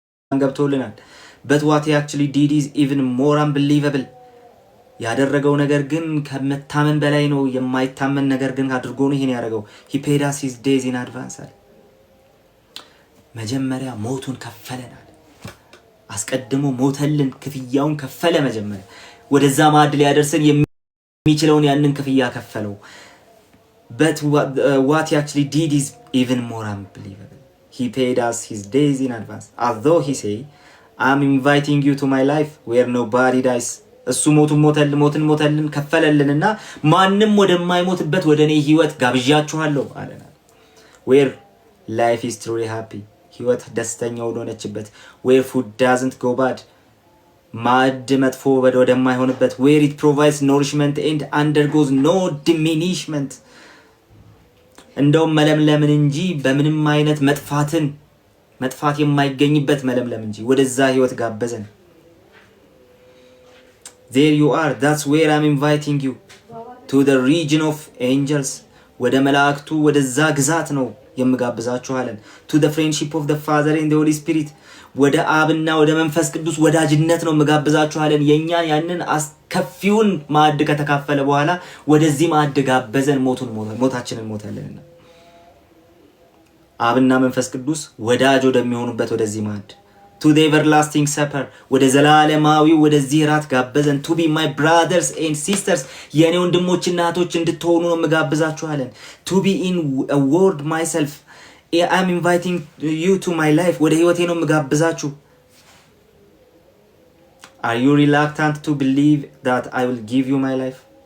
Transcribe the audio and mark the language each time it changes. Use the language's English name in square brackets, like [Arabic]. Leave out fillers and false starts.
[Amharic] ገብቶልናል። [English] but what he actually did is even more unbelievable [Amharic] ያደረገው ነገር ግን ከመታመን በላይ ነው። የማይታመን ነገር ግን አድርጎ ነው ይሄን ያደረገው። [English] he paid us his days in advance [Amharic] አለ። መጀመሪያ ሞቱን ከፈለናል። አስቀድሞ ሞተልን፣ ክፍያውን ከፈለ። መጀመሪያ ወደዛ ማዕድ ሊያደርሰን የሚችለውን ያንን ክፍያ ከፈለው። [English] but what he actually did is even more unbelievable. He paid us his days in advance. Although he say, I'm inviting you to my life where nobody dies. [Amharic] እሱ ሞትን ከፈለልንና ማንም ወደማይሞትበት ወደኔ ህይወት ጋብዣችኋለሁ አለና [English] where life is truly happy. [Amharic] ህይወት ደስተኛ ወደሆነችበት [English] where food doesn't go bad. [Amharic] ማዕድ መጥፎ ወደማይሆንበት [English] where it provides nourishment and undergoes no diminishment. [Amharic] እንደውም መለምለምን እንጂ በምንም አይነት መጥፋት የማይገኝበት መለምለም እንጂ ወደዛ ህይወት ጋበዘን። [English] There you are. That's where I'm inviting you to the region of angels. [Amharic] ወደ መላእክቱ ወደዛ ግዛት ነው የምጋብዛችሁ አለን። [English] To the friendship of the Father and the Holy Spirit. [Amharic] ወደ አብና ወደ መንፈስ ቅዱስ ወዳጅነት ነው የምጋብዛችሁ አለን። የኛን ያንን አስከፊውን ማዕድ ከተካፈለ በኋላ ወደዚህ ማዕድ ጋበዘን። ሞታችንን ሞተልንና አብና መንፈስ ቅዱስ ወዳጅ ወደሚሆኑበት ወደዚህ ማዕድ [English] to the everlasting supper [Amharic] ወደ ዘላለማዊው ወደዚህ ራት ጋበዘን። [English] to be my brothers and sisters [Amharic] የኔ ወንድሞችና እህቶች እንድትሆኑ ነው የምጋብዛችሁ አለን። [English] to be in a word myself I am inviting you to my life [Amharic] ወደ ህይወቴ ነው የምጋብዛችሁ። [English] are you reluctant to believe that I will give you my life?